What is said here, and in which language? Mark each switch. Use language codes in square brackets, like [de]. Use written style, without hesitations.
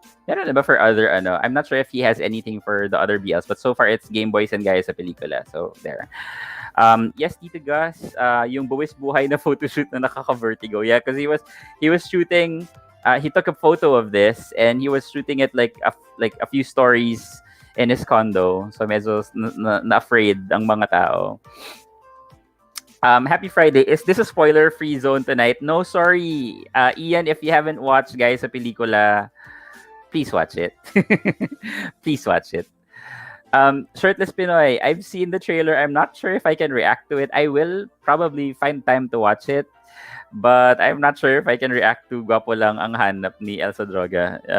[en] I don't know, but for other I'm not sure if he has anything for the other BLs, but so far it's Game Boys and Guys sa Pelikula. So there. [tl] Yes, Tito Gus, yung buwis buhay na photoshoot na nakaka-vertigo. [en] Yeah, because he was shooting. He took a photo of this and he was shooting it like a few stories in his condo. [tl] So medyo na-afraid ang mga tao. [en] Happy Friday. Is this a spoiler-free zone tonight? No, sorry. Ian, if you haven't watched Guys sa Pelikula, please watch it. Please watch it. Shirtless Pinoy, I've seen the trailer. I'm not sure if I can react to it. I will probably find time to watch it, but I'm not sure if I can react to Gwapo Lang Ang Hanap ni Elsa Droga.